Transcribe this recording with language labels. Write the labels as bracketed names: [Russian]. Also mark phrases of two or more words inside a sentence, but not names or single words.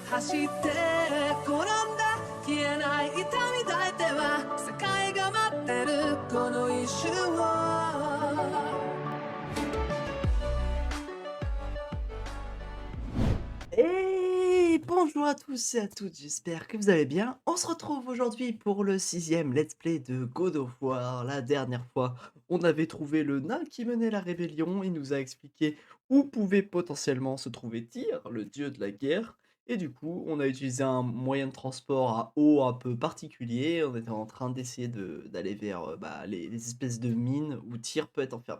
[Japanese] して転んだ消えない痛み抱いては世界が待ってるこの一瞬を [French] Et bonjour à tous et à toutes, j'espère que vous allez bien. On se retrouve aujourd'hui pour le 6e let's play de God of War. La dernière fois, on avait trouvé le nain qui menait la rébellion, il nous a expliqué où pouvait potentiellement se trouver Tyr, le dieu de la guerre. Et du coup, on a utilisé un moyen de transport à eau un peu particulier. On était en train d'essayer d'aller vers les espèces de mines où Tyr peut être enfermé.